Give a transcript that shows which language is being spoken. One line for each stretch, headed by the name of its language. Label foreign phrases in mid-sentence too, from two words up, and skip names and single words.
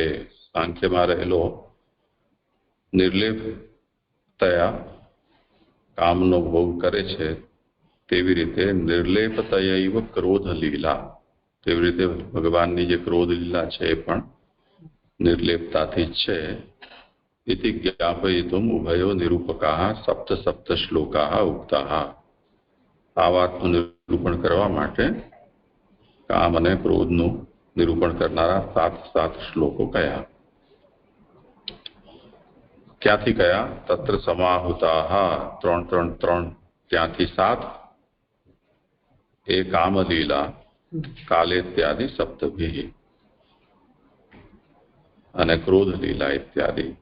Gujarati: સાંખ્યમાં રહેલો નિર્લેપતયા કામનો ભોગ કરે છે તેવી રીતે નિર્લેપતયૈવ ક્રોધ લીલા, તેવી રીતે ભગવાનની જે ક્રોધ લીલા છે એ પણ નિર્લેપતાથી જ છે.
Sanskrit: इति ज्ञापयितुम् उभयो निरूपकाः सप्त सप्त श्लोकाः उक्ताः.
Gujarati: આ વાતનું નિરૂપણ કરવા માટે કામ અને ક્રોધનું નિરૂપણ કરનારા 7 શ્લોકો કયા. ક્યાંથી કયા?
Sanskrit: तत्र समाहुताः
Gujarati: 3 ત્યાંથી 7 એ કામલીલા કાલે
Sanskrit: इत्यादि सप्तभिः
Gujarati: અને ક્રોધ લીલા ઇત્યાદિ.